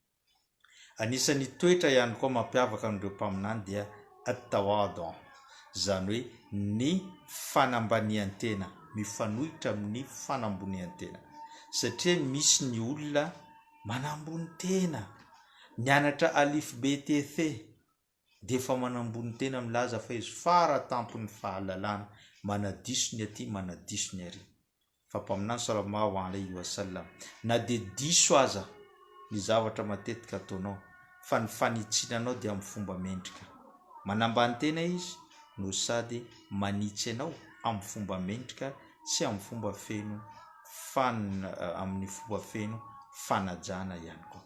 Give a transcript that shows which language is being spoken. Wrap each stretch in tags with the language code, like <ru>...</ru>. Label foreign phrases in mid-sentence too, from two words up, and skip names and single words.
<mg>Anisan'ny toetra ihany koa mampiavaka amin'ireo mpaminany dia at-tawadu, zany hoe ny fanambanian-tena, mifanohitra amin'ny fanambonian-tena. Satria misy ny olona manambony tena, nianatra alif BTC dia efa manambony tena, milaza fa izy fara tampony fahalalana, manadiso ny aty, manadiso ny ary. Fa mpaminany</mg> <ar>صلى الله عليه وسلم,</ar> <mg>na dia diso aza ny zavatra matetika ataonao, fa ny fanitsinanao dia amin'ny fomba mendrika. Manambany tena izy no sady manitsy anao amin'ny fomba mendrika sy amin'ny fomba feno amin'ny fomba feno fanajana ihany koa.</mg>